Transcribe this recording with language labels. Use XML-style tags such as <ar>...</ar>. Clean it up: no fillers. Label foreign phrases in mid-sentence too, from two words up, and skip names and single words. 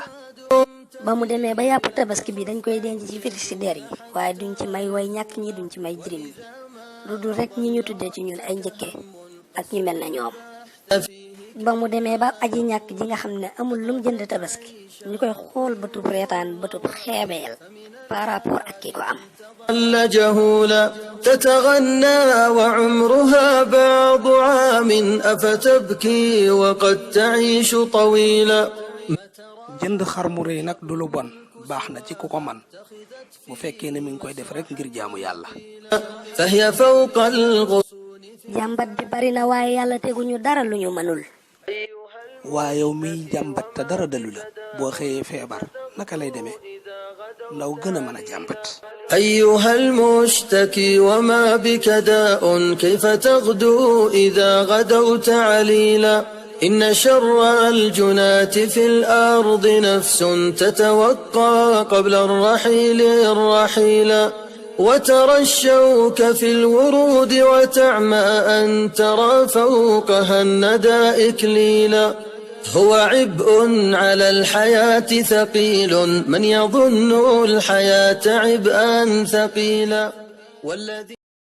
<wo>ba mu demee ba yàpp tabaski bi dañ koy denc ci frigidaire yi waaye duñ ci may way ñàkk ñi duñ ci may jirim ñi lu dul rek ñi ñu tuddee ci ñun ay njëkke ak ñu mel na ñoom. ba mu demee ba aji ñàkk ji nga xam ne amul lum jënd tabaski ñu koy xool bëtub reetaan bëtub xeebeel</wo> <fr>par rapport</fr> <wo>ak ki ko am.</wo> <ar>جهولا تتغنى وعمرها بعض عام أفتبكي وقد تعيش طويلا</ar> <wo>jënd xar mu rëy nag du lu bon baax na ci ku ko man bu fekkee ne mi ngi koy def rek ngir jaamu yàlla.</wo> <ar>فهي فوق الغصون</ar> <wo>jàmbat bi bari na waaye yàlla teguñu dara lu ñu mënul. waaye yow miy jàmbat te dara dalu la boo xëyee feebar naka lay demee ndaw gën a mën a jàmbat.</wo> <ar>أيها المشتكي وما بك داء كيف تغدو إذا غدوت عليلا إن شر الجنات في الأرض نفس تتوقى قبل الرحيل الرحيلا وترى الشوك في الورود وتعمى أن ترى فوقها الندى إكليلا هو عبء على الحياة ثقيل من يظن الحياة عبئا ثقيلا والذي</ar>